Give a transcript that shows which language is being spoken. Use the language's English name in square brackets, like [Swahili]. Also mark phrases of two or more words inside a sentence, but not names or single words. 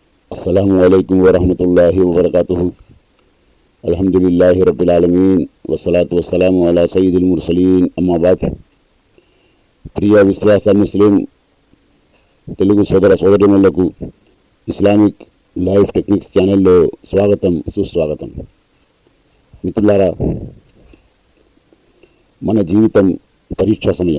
[Arabic] السلام عليكم ورحمة الله وبركاته. الحمد لله رب العالمين والصلاة والسلام على سيد المرسلين أما بعد. [Telugu] ప్రియ విశ్వాస ముస్లిం తెలుగు సోదర సోదరీమణులకు ఇస్లామిక్ లైఫ్ టెక్నిక్స్ ఛానల్లో స్వాగతం, సుస్వాగతం. మిత్రులారా, మన జీవితం పరీక్షా సమయం.